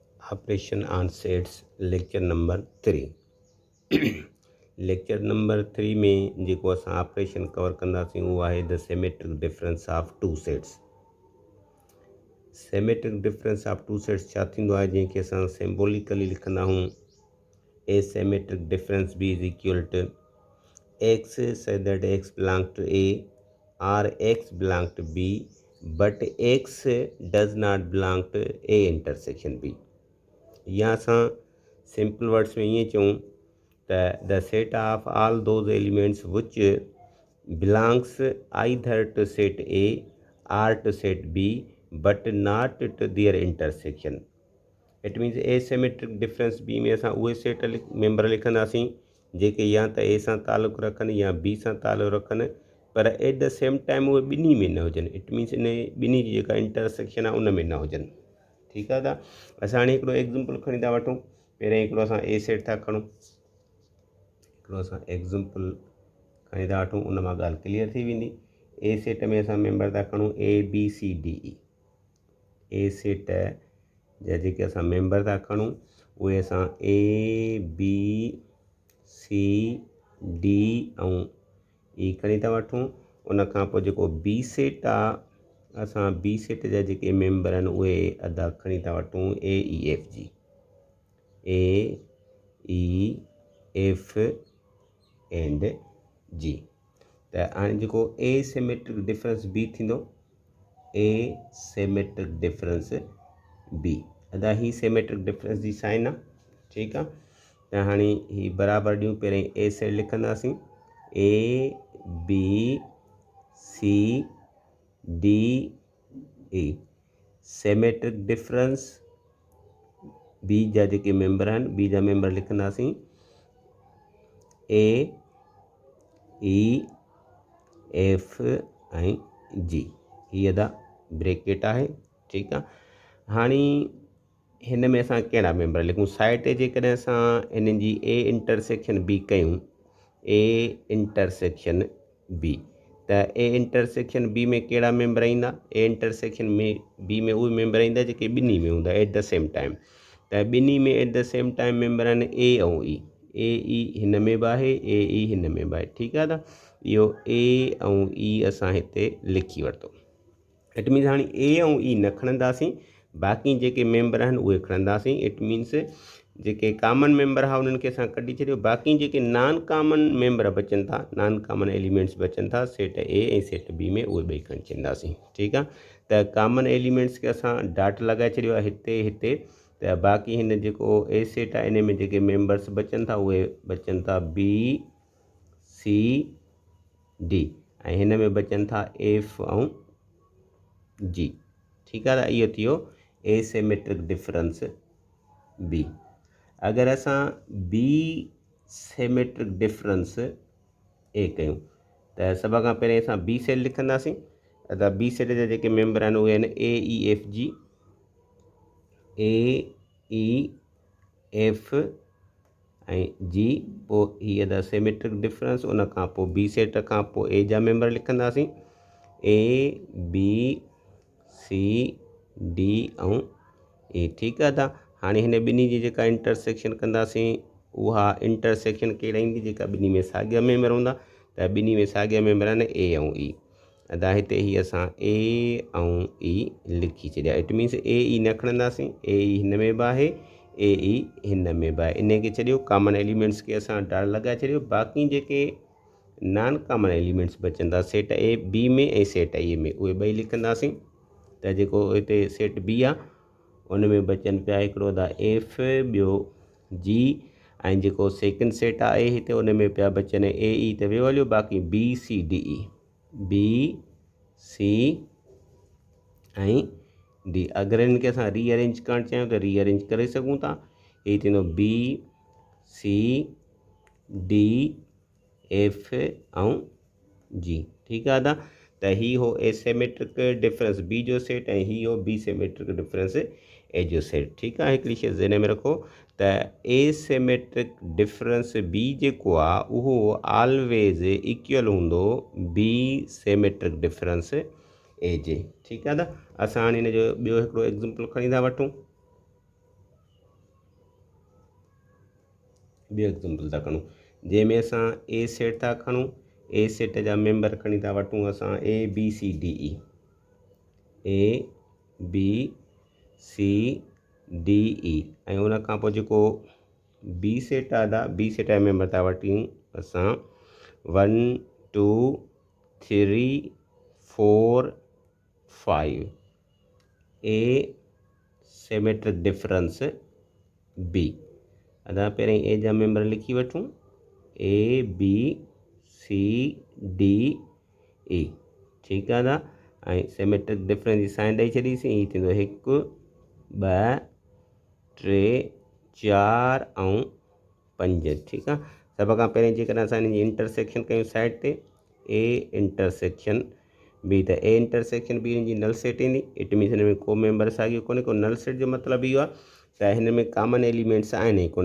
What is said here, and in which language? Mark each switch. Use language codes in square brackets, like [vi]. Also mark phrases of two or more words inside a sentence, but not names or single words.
[en] Operation on sets lecture number 3। lecture number [sd] 3 में जेको असां ऑपरेशन कवर कंदासीं उहो आहे [en] the symmetric difference of two sets. symmetric difference of two sets [sd] छा थींदो आहे, जंहिंखे असां सिम्बोलिकली लिखंदा आहियूं [en] A symmetric difference B is equal to x so that x belong to A और x belong to B but x does not belong to A intersection B। [sd] या असां [en] simple words [sd] में ईअं चऊं त [en] the set of all those elements which belongs either to set A or to set B but not to their intersection. It means A symmetric difference B [sd] में असां उहे [en] set member [sd] लिखंदासीं जेके या त ए सां तालुक़ु रखनि या बी सां तालुक़ु रखनि, पर [en] at the same time [sd] उहे ॿिन्ही में न हुजनि। [en] It means [sd] इन ॿिन्ही जी जेका इंटरसेक्शन आहे उन में न हुजनि। ठीकु आहे। त असां हाणे हिकिड़ो एग्ज़ाम्पल खणी था वठूं। पहिरियों हिकिड़ो असां [en] A set [sd] था खणूं, हिकिड़ो असां एग्ज़ाम्पल खणी था वठूं, उन मां ॻाल्हि क्लियर थी वेंदी। [en] A set [sd] में असां मेंबर था खणूं ए बी सी डी ई। [en] A set [sd] जा जेके असां मेंबर था खणूं उहे असां ए बी सी डी ऐं ई खणी था वठूं। उन खां पोइ जेको [en] B set [sd] आहे, असां [en] B set [sd] जा जेके मेंबर आहिनि उहे अदा खणी था वठूं ए ई एफ जी। [en] A E F and G. [sd] त हाणे जेको [en] A symmetric difference B [sd] थींदो, [en] A symmetric difference B [sd] अदा ही [en] symmetric difference [sd] जी साइन आहे। ठीकु आहे। त हाणे ही बराबरि ॾियूं। पहिरें [en] A set [sd] लिखंदासीं ए बी सी डी ए। [en] symmetric difference B [sd] जा जेके मेंबर आहिनि, बी जा मेंबर लिखंदासीं ए ई एफ ऐं जी। हीअ अदा ब्रेकेट आहे। ठीकु आहे। हाणे हिन में असां कहिड़ा मेंबर लिखूं? साइड ते जेकॾहिं असां हिननि जी [en] A intersection B [sd] कयूं, [en] A intersection B, [sd] त [en] A intersection B [sd] में कहिड़ा मेंबर ईंदा? [en] A intersection [sd] में बी में उहे मेंबर ईंदा जेके ॿिन्ही में हूंदा [en] at the same time. [sd] त ॿिन्ही में [en] at the same time [sd] मेंबर आहिनि ए ऐं ई। ए ई हिन में बि आहे, ए ई हिन में बि आहे। ठीकु आहे। त इहो ए ऐं ई असां हिते लिखी वरितो। [en] It means [sd] हाणे ए ऐं ई न खणंदासीं, बाक़ी जेके मेंबर आहिनि उहे खणंदासीं। [en] It means [sd] जेके [en] common member [sd] हुआ उन्हनि खे असां कढी छॾियो, बाक़ी जेके [en] non common member [sd] बचनि था, [en] non common elements [sd] बचनि था [en] set A [sd] ऐं [en] set B [sd] में, उहे ॿई खणी छॾींदासीं। ठीकु आहे। त [en] common elements [sd] खे असां डॉट लॻाए छॾियो आहे हिते हिते। त बाक़ी हिन जेको [en] A set [sd] आहे इन में जेके मेंबर्स बचनि था उहे बचनि था बी सी डी ऐं हिन में बचनि था एफ ऐं जी। ठीकु आहे। त इहो थी वियो [en] A symmetric difference B. [sd] अगरि असां [en] B symmetric difference A [sd] कयूं त सभ खां पहिरियों असां [en] B set [sd] लिखंदासीं। त [en] B set [sd] जा जेके मेंबर आहिनि उहे आहिनि ए ई एफ जी। ए ई एफ ऐं जी। पोइ हीअ [en] the symmetric difference. [sd] उन खां पोइ [en] B set [sd] खां पोइ ए जा मेंबर लिखंदासीं ए बी सी डी ऐं ए। ठीकु आहे। त हाणे हिन ॿिन्ही जी जेका इंटरसेक्शन कंदासीं उहा इंटरसेक्शन कहिड़ा ईंदी? जेका ॿिन्ही में साॻिया मेंबर हूंदा। त ॿिन्ही में साॻिया मेंबर आहिनि ए ऐं ई। अदा हिते ही असां ए ऐं ई लिखी छॾिया। [en] It means [sd] ए ई न खणंदासीं, ए ई हिन में बि आहे, ए ई हिन में बि आहे। इन खे छॾियो, [en] common elements [sd] खे असां डॉट लॻाए छॾियो। बाक़ी जेके [en] non common elements [sd] बचंदा [en] set A B [sd] में ऐं [en] set A [sd] में, उहे ॿई लिखंदासीं। त जेको हिते [en] set B [sd] आहे उन में बचनि पिया हिकिड़ो [en] the F, [sd] ॿियो जी, ऐं जेको [en] second set [sd] आहे हिते उन में पिया बचनि ए ई त वियो हलियो, बाक़ी बी सी डी ई, बी सी ऐं डी। अगरि हिननि खे असां रीअरेंज करणु चाहियूं त रीअरेंज करे सघूं था। हीअ थींदो बी सी डी एफ ऐं जी। ठीकु आहे। त ही हो [en] A symmetric difference B [sd] जो सेट ऐं ही हो [en] B symmetric difference A [sd] जो सेट। ठीकु आहे। हिकिड़ी शइ ज़हन में रखो त [en] A symmetric difference B [sd] जेको आहे उहो [en] always equal [sd] हूंदो [en] B symmetric difference A [sd] जे। ठीकु आहे। त असां हाणे हिन जो ॿियो हिकिड़ो एग्ज़ाम्पल खणी था वठूं। ॿियो एग्ज़ाम्पल था खणूं जंहिंमें असां [en] A set [sd] था खणूं। [en] A set [sd] जा मेंबर खणी था वठूं असां ABCDE ABCDE ऐं उन खां पोइ जेको [en] B set [sd] आहे [en] B set [sd] जा मेंबर था वठूं असां 1 2 3 4 5 [en] A symmetric difference B. [sd] अदा पहिरें ए जा मेंबर लिखी वठूं ABCDE ठीकु आहे ऐं [en] symmetric difference [sd] जी साइन ॾेई छॾीसीं। हीअ थींदो 1 2 3 4 ऐं 5 ठीकु आहे। सभ खां पहिरीं जेकॾहिं असां हिन जी इंटरसेक्शन कयूं साइड ते [en] A intersection B [sd] त [en] A intersection B [sd] हिन जी [en] null set [sd] ईंदी। [en] It means [sd] हिन में को मेंबर साॻियो कोन्हे को [en] null set [sd] जो मतिलबु इहो आहे त हिन में [en] common elements [sd] आहिनि ई कोन।